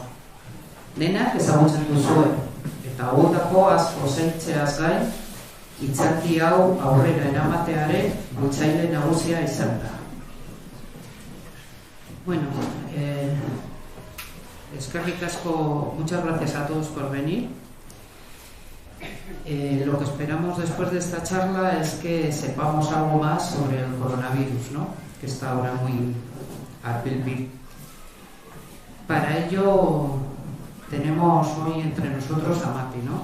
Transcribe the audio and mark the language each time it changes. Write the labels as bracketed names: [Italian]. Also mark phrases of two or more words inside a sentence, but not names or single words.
[Basque] Denak ezagutzen duzuen eta hauetako asko zeintzeaz gain hitzaldi hau aurrera eramatearen bultzaile nagusia izan da. Bueno, eskerrik asko, [Spanish] muchas gracias a todos por venir. Lo que esperamos después de esta charla es que sepamos algo más sobre el coronavirus, ¿no? Que está ahora muy al pil. Para ello tenemos hoy entre nosotros a Mati, ¿no?